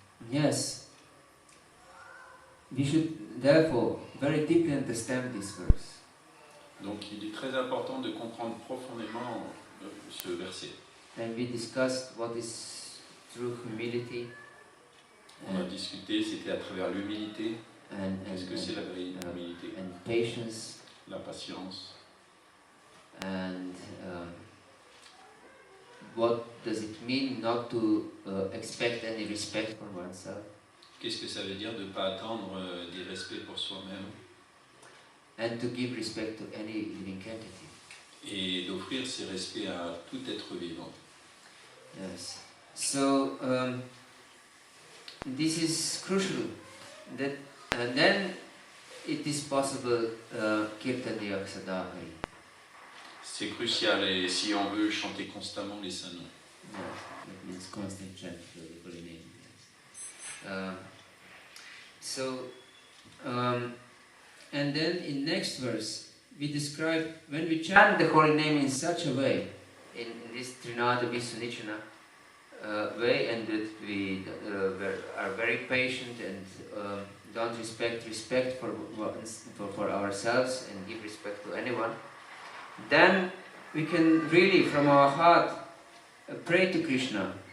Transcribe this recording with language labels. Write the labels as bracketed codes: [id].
[en] Yes, we should therefore very deeply understand this verse. [fr] Donc il est très important de comprendre profondément ce verset. [en] And we discussed what is true humility. [fr] On a discuté, c'était à travers l'humilité. Qu'est-ce que c'est la vraie humilité? [en] And patience. [fr] La patience. [en] And what does it mean not to expect any respect from oneself? [fr] Qu'est-ce que ça veut dire de ne pas attendre des respects pour soi-même? [en] And to give respect to any living entity. [fr] Et d'offrir ces respects à tout être vivant. [en] Yes. So this is crucial. That and then it is possible kirtani aksadahari. [fr] C'est crucial et si on veut chanter constamment les saints noms. [en] Yes, it means constant chant for the holy name. Yes. So, and then in next verse, we describe when we chant the holy name in such a way, in this Trinada Visunicana way, and that we are very patient and don't respect for ourselves and give respect to anyone, then we can really from our heart pray to Krishna.